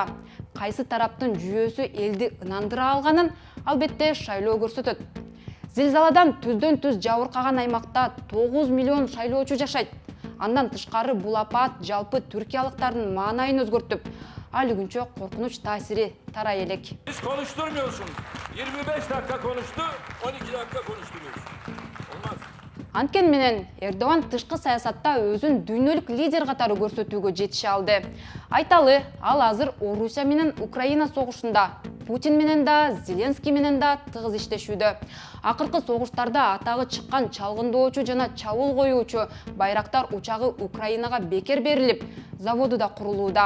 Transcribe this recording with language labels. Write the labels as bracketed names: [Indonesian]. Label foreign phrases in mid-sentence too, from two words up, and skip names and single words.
[Kyrgyz] Кайсы тараптын жүйөөсү элди ынандыра алганын албетте шайлоо көрсөтөт. Зилзаладан түздөн түз жабыркаган аймакта 9 миллион шайлоочу жашайт. Андан тышкары бул апаат жалпы түркиялыктардын маанайын өзгөртүп, ал күнчө коркунуч таасири тарай элек. [Turkish] Siz konuşturmuyorsun. 25 dakika konuştu, 12 dakika konuşturuyorsun. Olmaz. [Kyrgyz] Анткени менен Эрдоган тышкы саясатта өзүн дүйнөлүк лидер катары көрсөтүүгө жетише алды. Айталы, ал азыр Орусия менен Украина согушунда, Путин менен да, Зеленский менен да тыгыз иштешүүдө. Акыркы согуштарда атагы чыккан чалгындоочу жана чабуул коюучу Байрактар учагы Украинага бекер берилип, заводу да курулууда.